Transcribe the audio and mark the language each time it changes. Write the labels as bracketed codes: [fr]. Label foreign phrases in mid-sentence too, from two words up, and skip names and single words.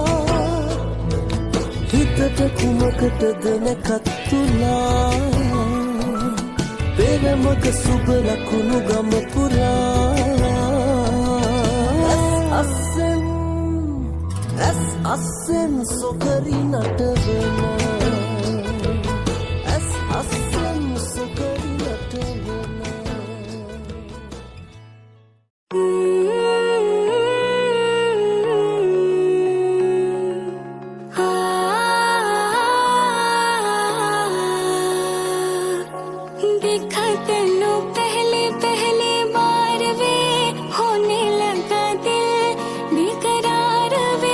[si] හිතට කුමකටද නැකත්තුලා පෙරමක සුබ ලකුණු ගම පුරා අස්සෙන් සොකරි නටවනා ඇස් අස්සෙන් සොකරි නටවනා [hi] देखा तेनू पहले पहले बार वे होने लगा दिल बेकरार वे